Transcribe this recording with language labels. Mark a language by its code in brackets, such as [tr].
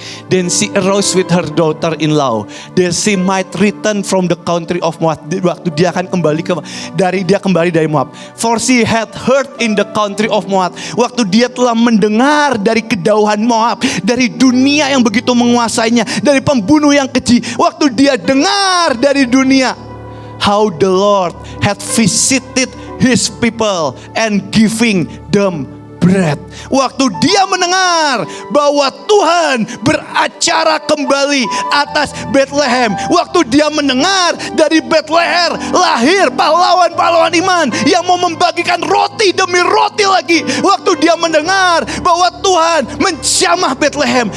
[en] Then she arose with her daughter-in-law, that she might return from the country of Moab. [id] Waktu dia akan kembali dari Moab. [en] For she had heard in the country of Moab. [id] Waktu dia telah mendengar dari kedauhan Moab, dari dunia yang begitu menguasainya, dari pembunuh yang keji. Waktu dia dengar dari dunia, [en] how the Lord had visited his people and giving them bread. [id] Waktu dia mendengar bahwa Tuhan beracara kembali atas Bethlehem, waktu dia mendengar dari Bethlehem lahir pahlawan-pahlawan iman yang mau membagikan roti demi roti lagi, waktu dia mendengar bahwa Tuhan menjamah Bethlehem.